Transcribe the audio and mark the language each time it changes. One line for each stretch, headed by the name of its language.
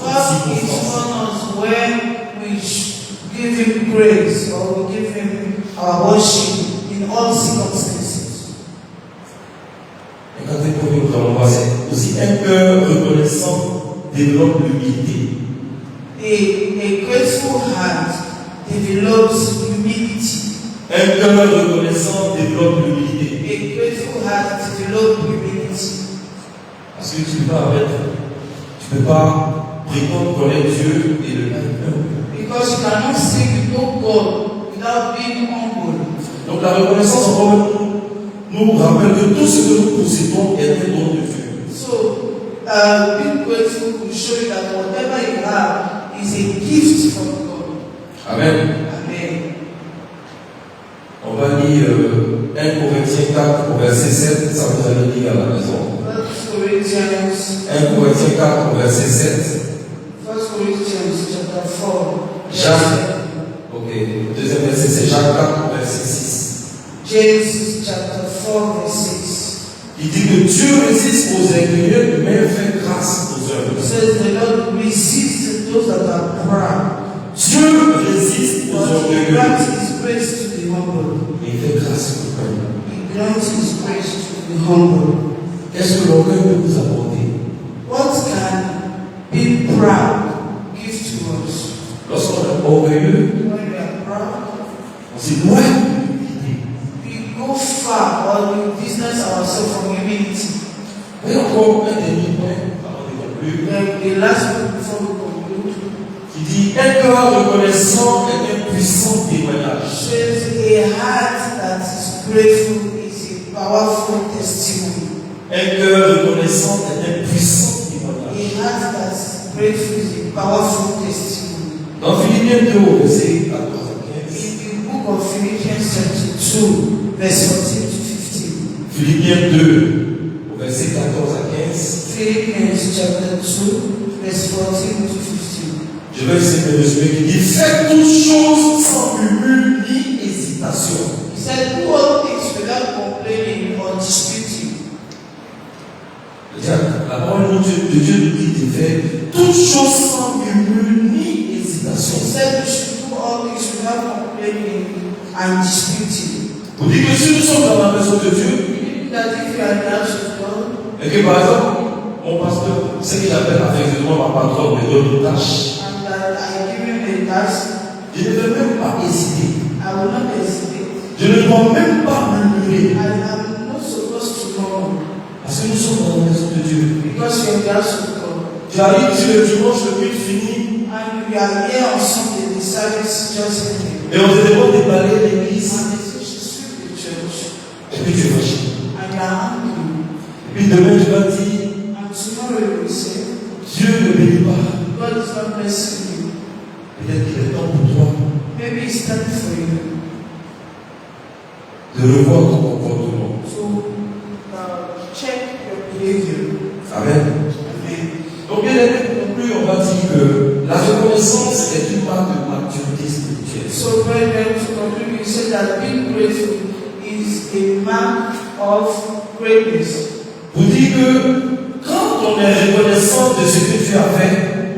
English: God
French: toutes
English: is
French: circonstances.
English: on us when we give him praise or we give him our worship in all circumstances.
French: Et quand il faut nous allons voir, c'est aussi un cœur reconnaissant développe l'humilité.
English: A grateful heart develops humility.
French: Un cœur reconnaissant développe l'humilité.
English: A grateful heart develops humility.
French: Parce que tu ne peux pas prétendre connaître Dieu et le être.
English: Because you cannot say you know God without being humble.
French: Donc la reconnaissance encore nous rappelle que tout ce que nous possédons est un don de Dieu.
English: So, being grateful will show you that whatever you have is a gift from God. Amen. Amen.
French: On va lire 1 Corinthiens 4 au verset 7, ça vous allez lire à la maison.
English: 1 Corinthians
French: 1 Corinthiens 4 au verset 7.
English: 1 Corinthians chapter 4.
French: Jacques. Ok. Le deuxième verset c'est Jacques 4 au verset 6.
English: James chapter 4 verse 6.
French: Il dit que Dieu résiste aux orgueilleux, mais fait grâce aux
English: It
French: humbles.
English: says the Lord resists those that are proud,
French: Dieu résiste aux
English: but He
French: orgueilleux,
English: grants His grace to the humble.
French: mais il fait grâce aux humbles.
English: He grants His grace to the humble.
French: Qu'est-ce que l'orgueil peut vous apporter?
English: What can being proud give to us?
French: Lorsqu'on est orgueilleux,
English: When we are proud,
French: on s'éloigne.
English: we go far or we distance ourselves from humility.
French: Et encore un dernier point, avant de conclure,
English: The last one before we conclude
French: qui dit un cœur reconnaissant est un puissant témoignage.
English: says a heart that is grateful is a powerful testimony.
French: Un cœur reconnaissant est un puissant témoignage.
English: A heart that is grateful is a powerful testimony.
French: Dans Philippiens 2, au verset 14 à 15,
English: In the book of Philippians chapter 2, verse 14 to 15.
French: Philippiens 2, au verset 14 à 15,
English: Philippians chapter 2, verse 14 to 15.
French: je vais essayer de résumer qui dit faites toutes choses sans murmure ni hésitation.
English: He said, do all things without complaining or disputing.
French: La parole de Dieu nous dit de faire toutes choses sans murmure ni
English: He
French: hésitation.
English: said we should do all things without complaining and disputing.
French: Vous dites que si nous sommes dans la maison de Dieu,
English: Meaning that if you are in the house of God,
French: et que par exemple, mon pasteur, ce que j'appelle affectueusement ma patronne, me donne une tâche,
English: and that I give him a task,
French: je ne vais même pas hésiter.
English: I will not hesitate.
French: Je ne dois même pas murmurer.
English: I am not supposed to know
French: Parce que nous sommes dans la maison de Dieu.
English: because you are in the house of God.
French: Tu arrives sur le dimanche, le culte fini,
English: And we are here on Sunday, the service just ended.
French: et on te demande de balayer l'église,
English: And they say you should sweep the church.
French: et puis tu es fâché.
English: And you are angry.
French: Et puis demain, tu vas dire,
English: And tomorrow you will say,
French: Dieu ne bénit pas.
English: God is not blessing you.
French: Peut-être qu'il est temps pour toi
English: Maybe it's time for you
French: de revoir ton comportement.
English: to check your behavior. Amen. Amen.
French: Donc, bien aimé, pour conclure, on va dire que la reconnaissance est une marque de maturité spirituelle.
English: So, brethren, to conclude, you said that being grateful is a mark of greatness.
French: Vous dites que quand on est reconnaissant de ce que tu as fait,